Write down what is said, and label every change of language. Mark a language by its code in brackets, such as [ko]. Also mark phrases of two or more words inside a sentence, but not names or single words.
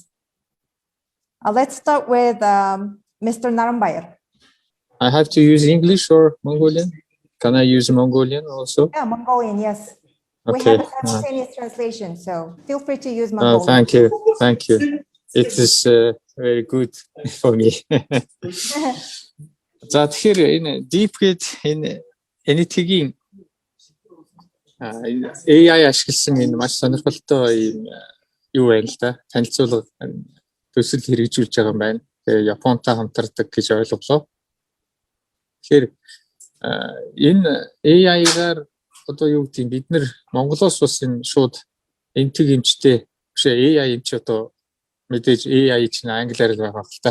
[en] Let's start with Mr. Narumbayar. I have to use English or Mongolian? Can I use Mongolian also? Yeah, Mongolian, yes. Okay. We have a simultaneous translation, so feel free to use Mongolian. Thank you. Thank you. It is very good for me. [mn] За тэгэхээр энэ deepgate энэ anything AI ашигласан энэ маш сонирхолтой юм юу байл та танилцуулга төсөл хэрэгжүүлж байгаа юм байна. Тэгээ Японтай хамтардаг гэж ойлголоо. Тэгэхээр энэ AI-гаар одоо юу гэдэг бид нар Монголоос бас энэ шууд энтэг эмчтэй биш AI эмч одоо мэдээж AI чинь англиар л байгаа л та.